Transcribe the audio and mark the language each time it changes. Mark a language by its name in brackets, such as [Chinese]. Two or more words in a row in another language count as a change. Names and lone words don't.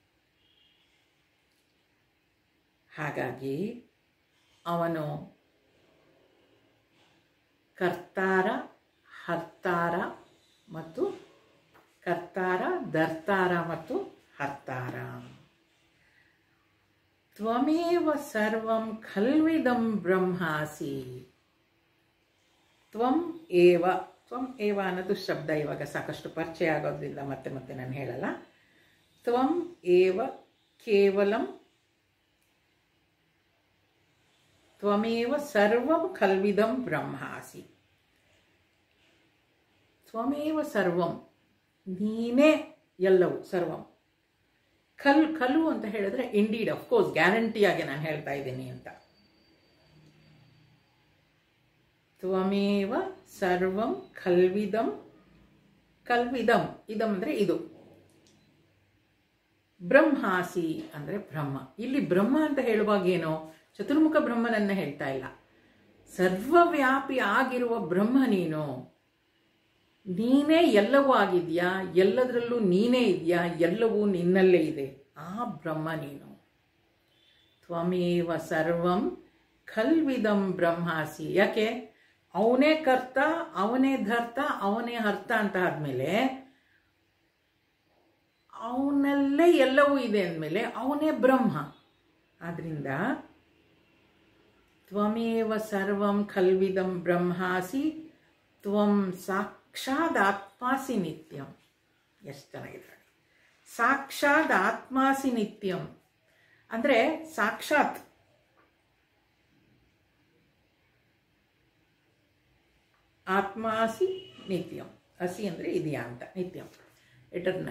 [Kannada] ಹಾಗಾಗಿ ಅವನು ಕರ್ತಾರ, ಹರ್ತಾರ ಮತ್ತು ಕರ್ತಾರ, ಧರ್ತಾರ ಮತ್ತು ಹರ್ತಾರ. [Sanskrit] ತ್ವಮೇವ ಸರ್ವಂ ಖಲ್ವಿದಂ ಬ್ರಹ್ಮಾಸಿ. ತ್ವಂ ಏವ, ತ್ವಂ ಏವ [Kannada] ಅನ್ನೋದು ಶಬ್ದ ಇವಾಗ ಸಾಕಷ್ಟು ಪರಿಚಯ ಆಗೋದ್ರಿಂದ ಮತ್ತೆ ಮತ್ತೆ ನಾನು ಹೇಳಲ್ಲ. [Sanskrit] ತ್ವಂ ಏವ ಕೇವಲಂ ತ್ವಮೇವ ಸರ್ವಂ ಖಲ್ವಿದಂ ಬ್ರಹ್ಮಾಸಿ. ತ್ವಮೇವ ಸರ್ವಂ, [Kannada] ನೀನೇ ಎಲ್ಲವೂ, ಸರ್ವಂ. ಖಲು ಅಂತ ಹೇಳಿದ್ರೆ [English] indeed, of course, [Kannada] ಗ್ಯಾರಂಟಿಯಾಗಿ ನಾನು ಹೇಳ್ತಾ ಇದ್ದೀನಿ ಅಂತ. [Sanskrit] ತ್ವಮೇವ ಸರ್ವಂ ಖಲ್ವಿದಂ, ಖಲ್ವಿದಂ ಇದಂ [Kannada] ಅಂದರೆ ಇದು, ಬ್ರಹ್ಮಾಸಿ ಅಂದರೆ ಬ್ರಹ್ಮ. ಇಲ್ಲಿ ಬ್ರಹ್ಮ ಅಂತ ಹೇಳುವಾಗ ಏನೋ ಚತುರ್ಮುಖ ಬ್ರಹ್ಮನನ್ನ ಹೇಳ್ತಾ ಇಲ್ಲ, ಸರ್ವವ್ಯಾಪಿ ಆಗಿರುವ ಬ್ರಹ್ಮ ನೀನು. ನೀನೇ ಎಲ್ಲವೂ ಆಗಿದ್ಯಾ, ಎಲ್ಲದರಲ್ಲೂ ನೀನೇ ಇದೆಯಾ, ಎಲ್ಲವೂ ನಿನ್ನಲ್ಲೇ ಇದೆ, ಆ ಬ್ರಹ್ಮ ನೀನು. [Sanskrit] ತ್ವಮೇವ ಸರ್ವಂ ಖಲ್ವಿದಂ ಬ್ರಹ್ಮಾಸಿ. ಯಾಕೆ? [Kannada] ಅವನೇ ಕರ್ತ, ಅವನೇ ಧರ್ತ, ಅವನೇ ಹರ್ತ ಅಂತ ಆದಮೇಲೆ ಅವನಲ್ಲೇ ಎಲ್ಲವೂ ಇದೆ ಅಂದಮೇಲೆ ಅವನೇ ಬ್ರಹ್ಮ. [Sanskrit] ಆದ್ದರಿಂದ ತ್ವಮೇವ ಸರ್ವಂ ಖಲ್ವಿದಂ ಬ್ರಹ್ಮಾಸಿ ತ್ವಂ ಸಾಕ್ಷಾತ್ ಆತ್ಮಾಸಿ ನಿತ್ಯಂ. [Kannada] ಎಷ್ಟು ಚೆನ್ನಾಗಿದೆ. [Sanskrit] ಸಾಕ್ಷಾತ್ ಆತ್ಮಾಸಿ ನಿತ್ಯಂ [Kannada] ಅಂದರೆ [Sanskrit] ಸಾಕ್ಷಾತ್ ಆತ್ಮಾಸಿ ನಿತ್ಯಂ. [Kannada] ಅಸಿ ಅಂದರೆ ಇದೆಯಾ ಅಂತ, ನಿತ್ಯಂ ಎಟರ್ನಲ್.